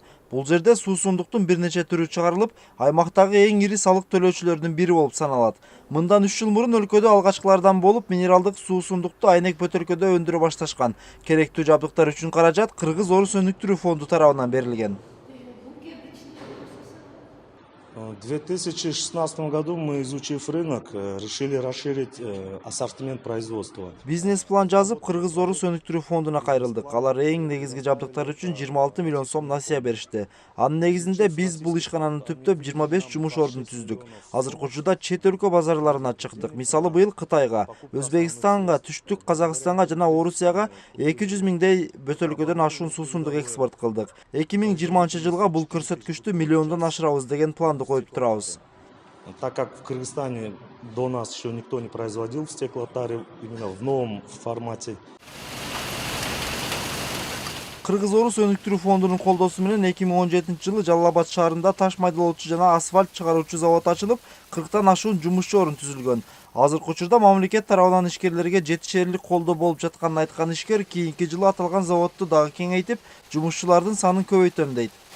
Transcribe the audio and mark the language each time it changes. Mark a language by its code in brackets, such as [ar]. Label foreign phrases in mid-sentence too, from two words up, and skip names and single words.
[ky] Бул жерде суусундуктун бир нече түрү чыгарылып, аймактагы эң ири салык төлөөчүлөрдүн бири болуп саналат. Мындан 3 жыл мурун өлкөдө алгачкылардан болуп минералдык суусундукту айнек бөтөлкөдө өндүрө башташкан. Керектүү жабдыктар үчүн каражат Кыргыз Орус өнүктүрүү фонду тарабынан берилген. [ru] В 2016 году мы, изучив рынок, решили расширить ассортимент производства. [ky] Бизнес-план жазып, Кыргыз Орус өнүктүрүү фондуна кайрылдык. Алар эң негизги жабдыктар үчүн 26 миллион сом насыя беришти. Анын негизинде биз бул ишкананы түптөп 25 жумуш ордун түздүк. Азыркы учурда чет өлкө базарларына чыктык. Мисалы быйыл Кытайга, Өзбекстанга, Түштүк Казакстанга жана Орусияга 200 миңдей бөтөлкөдөн ашуун суусундук экспорт кылдык. 2020 жылга бул көрсөткүчтү миллиондон ашырабыз деген планды коюп турабыз. [ru] Так как в Кыргызстане до нас еще никто не производил в стеклотаре именно в новом формате. [ky] Кыргыз Орус өнүктүрүү фондунун колдоосу менен 2017 жылы Жалал Абад шаарында таш майдалоочу жана асфальт чыгаруучу завод ачылып, 40тан ашуун жумушчу орун түзүлгөн. Азыркы учурда мамлекет тарабынан ишкерлерге жетишерлик колдоо болуп жатканын айткан ишкер кийинки жылы аталган заводду дагы кеңейтип, жумушчулардын санын көбөйтөм дейт.